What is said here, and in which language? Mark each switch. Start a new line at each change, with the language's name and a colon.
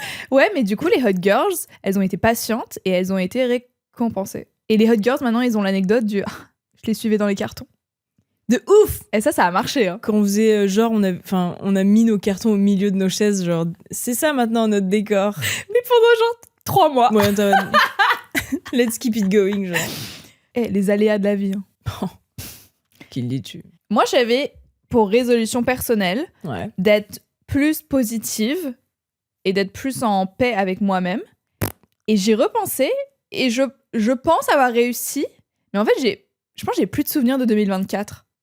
French: Ouais, mais du coup, les Hot Girls, elles ont été patientes et elles ont été récompensées. Et les Hot Girls, maintenant, ils ont l'anecdote du je les suivais dans les cartons. De ouf! Et ça a marché. Hein. Quand on faisait genre, on a mis nos cartons au milieu de nos chaises, genre, c'est ça maintenant notre décor. Mais pendant genre 3 mois.
English: Ouais, let's keep it going, genre.
French: Les aléas de la vie. Hein. Qu'il les tue. Moi, j'avais pour résolution personnelle Ouais. d'être plus positive et d'être plus en paix avec moi-même. Et j'ai repensé et je pense avoir réussi. Mais en fait, je pense que j'ai plus de souvenirs de 2024.